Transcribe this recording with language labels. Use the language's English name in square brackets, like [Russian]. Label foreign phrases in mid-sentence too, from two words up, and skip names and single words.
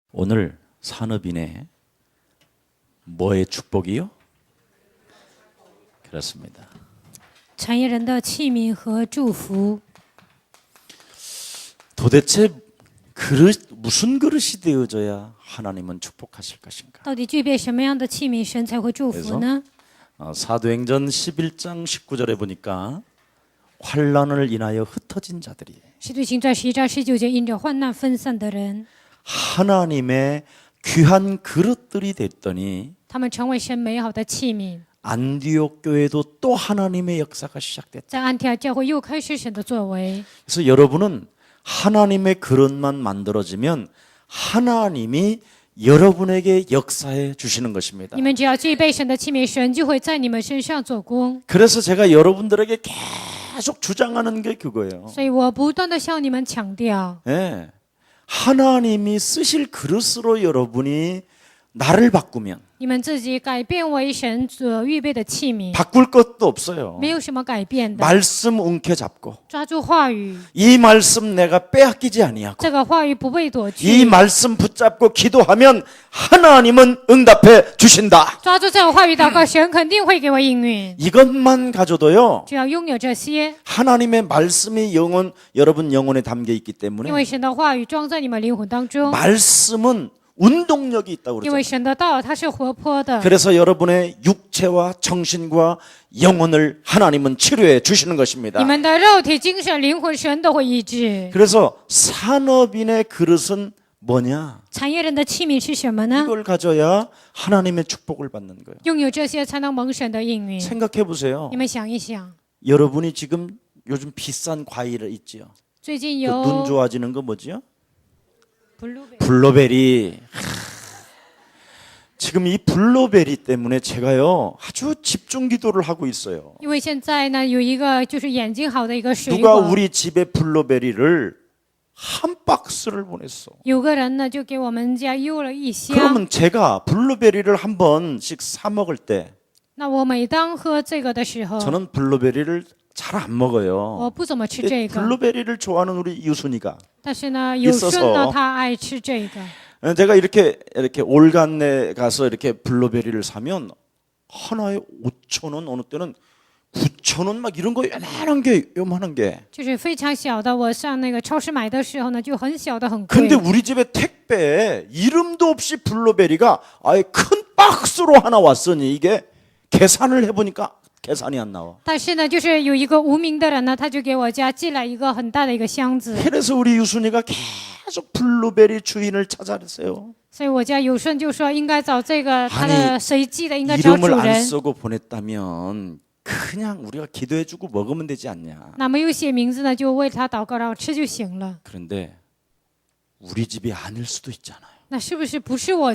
[Korean] 오늘 산업인의 뭐의 축복이요? 그렇습니다. [Chinese] 产业人的器皿和祝福。 [Korean] 도대체 무슨 그릇이 되어져야 하나님은 축복하실 것인가? [Chinese] 到底具备什么样的器皿，神才会祝福呢？ [Korean] 사도행전 11장 19절에 보니까 환난을 인하여 흩어진 자들이 [Chinese] 使徒行传11章19节，因着患难分散的人， [Korean] 하나님의 귀한 그릇들이 됐더니 [Chinese] 他们成为神美好的器皿。 [Korean] 안디옥 교회도 또 하나님의 역사가 시작됐다. [Chinese] 在安提阿教会又开始神的作为。 [Korean] 그래서 여러분은 하나님의 그릇만 만들어지면 하나님이 여러분에게 역사해 주시는 것입니다. [Chinese] 你们只要具备神的器皿，神就会在你们身上做工。 [Korean] 그래서 제가 여러분들에게 계속 주장하는 게 그거예요. [Chinese] 所以我不断的向你们强调， [Korean] 예. 하나님이 쓰실 그릇으로 여러분이 나를 바꾸면 [Chinese] 你们自己改变为神所预备的器皿， [Korean] 바꿀 것도 없어요. [Chinese] 没有什么改变的。 [Korean] 말씀 움켜잡고 [Chinese] 抓住话语， [Korean] 이 말씀 내가 빼앗기지 아니하고 [Chinese] 这个话语不被夺 [Korean] 이 [Chinese] 去。 [Korean] 말씀 붙잡고 기도하면 하나님은 응답해 주신다. [Chinese] 抓住这个话语祷告，神肯定会给我应允。 [Korean] 이것만 가져도요. [Chinese] 只要拥有这些， [Korean] 하나님의 말씀이 여러분 영혼에 담겨 있기 [Chinese] 因 [Korean] 때문에 [Chinese] 为神的话语装在你们灵魂当中， [Korean] 말씀은 운동력이 있다고 [Chinese] 因为 [Korean] 그러잖아요. [Chinese] 神的道它是活泼的， [Korean] 그래서 여러분의 육체와 정신과 영혼을 하나님은 치료해 주시는 [Chinese] 你 [Korean] 것입니다. [Chinese] 们的肉体、精神、灵魂，神都会医治。 [Korean] 그래서 산업인의 그릇은 뭐냐? [Chinese] 产业人的器皿是什么呢？ [Korean] 이걸 가져야 하나님의 축복을 받는 거예요. [Chinese] 拥有这些才能蒙神的应允。 [Korean] 생각해 보세요. [Chinese] 你们想一想， [Korean] 여러분이 지금 요즘 비싼 과일 있지요. [Chinese] 最近 [Korean] 그눈 [Chinese] 有 [Korean] 좋아지는 거 뭐지요? 블루베리， 블루베리. 지금 이 블루베리 때문에 제가요 아주 집중 기도를 하고 있어요. [Chinese] 因为现在呢有一个就是眼睛好的一个水 [Korean] 누가 [Chinese] 果， [Korean] 우리 집에 블루베리를 한 박스를 보냈어. [Chinese] 有个人呢就给我们家邮了一箱。 [Korean] 그러면 제가 블루베리를 한 번씩 사 먹을 때 [Chinese] 那我每当喝这个的时候， [Korean] 저는 블루베리를 잘 안 먹어요. [Chinese] 我不怎么吃这个， [Korean] 블루베리를 좋아하는 우리 유순이가 [Chinese] 但是呢有顺 [Korean] 있어서 [Chinese] 呢他爱吃这个。 [Korean] 제가 이렇게 올간내 가서 이렇게 블루베리를 사면 하나에 5,000원, 어느 때는 9,000원 막 이런 거 요만한 게. [Chinese] 就是非常小的，我上那个超市买的时候呢，就很小的，很贵。 [Korean] 근데 우리 집에 택배에 이름도 없이 블루베리가 아예 큰 박스로 하나 왔으니 이게 계산을 해보니까 계산이 안 나와. [Chinese] 但是呢，就是有一个无名的人呢，他就给我家寄了一个很大的一个箱子， [Korean] 그래서 우리 유순이가 계속 블루베리 주인을 찾아냈어요. [Chinese] 所以我家有顺就说应该找这个他的谁寄的，应该找主 [Korean] 이름을 안 [Chinese] 人。 [Korean] 쓰고 보냈다면 그냥 우리가 기도해주고 먹으면 되지 않냐. [Chinese] 那没有写名字呢，就为他祷告，然后吃就行了。 [Korean] 그런데 우리 집이 아닐 수도 있잖아요. [Chinese] 那是不是不是我